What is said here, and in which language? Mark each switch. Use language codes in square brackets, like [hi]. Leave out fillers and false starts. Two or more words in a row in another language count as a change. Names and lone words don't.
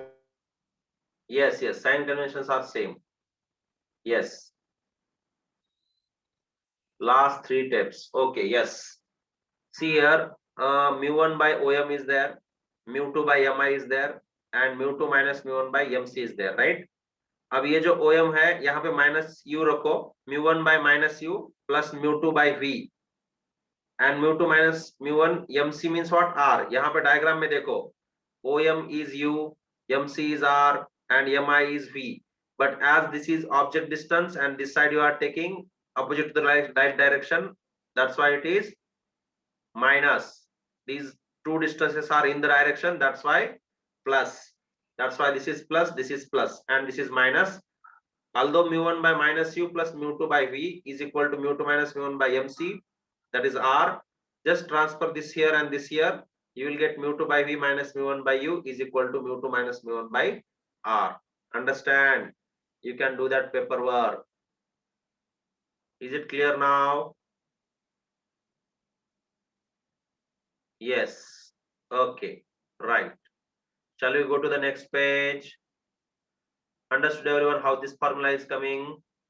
[en] Yes, sign conventions are same. Yes. Last three steps. Okay, yes. See here, mu1 by OM is there, mu2 by MI is there, and mu2 minus mu1 by MC is there, right? [hi] अब ये जो OM है यहाँ पे माइनस u रखो, [en] mu1 by minus u plus mu2 by v, and mu2 minus mu1 MC means what? R. [hi] यहाँ पे डायग्राम में देखो, [en] OM is u, MC is R, and MI is v. But as this is object distance and this side you are taking opposite to the right direction, that's why it is minus. These two distances are in the direction, that's why plus. That's why this is plus, and this is minus. Although mu1 by minus u plus mu2 by v is equal to mu2 minus mu1 by mc, that is r. Just transfer this here and this here. You will get mu2 by v minus mu1 by u is equal to mu2 minus mu1 by r. Understand? You can do that paperwork. Is it clear now? Yes. Okay. Right. Shall we go to the next page? Understood everyone how this formula is coming?